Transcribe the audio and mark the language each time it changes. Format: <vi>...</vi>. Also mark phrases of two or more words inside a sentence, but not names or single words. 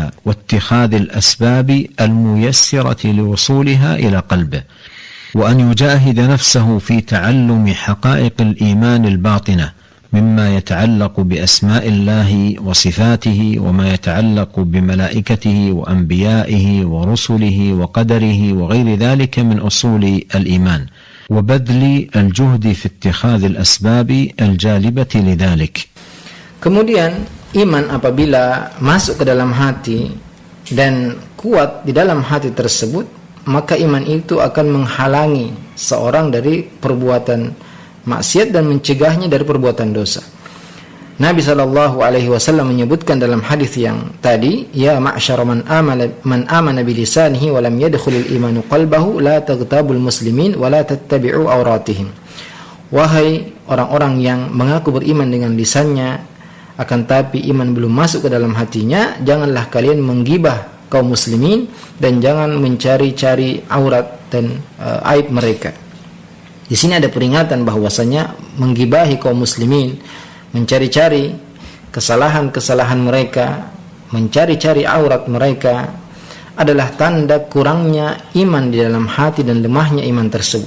<ar>واتخاذ الأسباب الميسرة لوصولها إلى قلبه، وأن يجاهد نفسه في تعلم حقائق الإيمان الباطنة مما يتعلق بأسماء الله وصفاته، وما يتعلق بملائكته وأنبيائه ورسله وقدره وغير ذلك من أصول الإيمان، وبذل الجهد في اتخاذ الأسباب الجالبة لذلك.</ar> <id>Kemudian iman apabila masuk ke dalam hati dan kuat di dalam hati tersebut, maka iman itu akan menghalangi seorang dari perbuatan maksiat dan mencegahnya dari perbuatan dosa. Nabi SAW menyebutkan dalam hadis yang tadi,</id> <ar>يا معشر من آمن بلسانه ولم يدخل الإيمان قلبه لا تغتابوا المسلمين ولا تتبعوا عوراتهم.</ar> <id>Wahai orang-orang yang mengaku beriman dengan lisannya, akan tapi iman belum masuk ke dalam hatinya, janganlah kalian menggibah kaum muslimin dan jangan mencari-cari aurat dan aib mereka. Di sini ada peringatan bahwasanya menggibahi kaum muslimin, mencari-cari kesalahan-kesalahan mereka, mencari-cari aurat mereka adalah tanda kurangnya iman di dalam hati dan lemahnya iman tersebut.</id>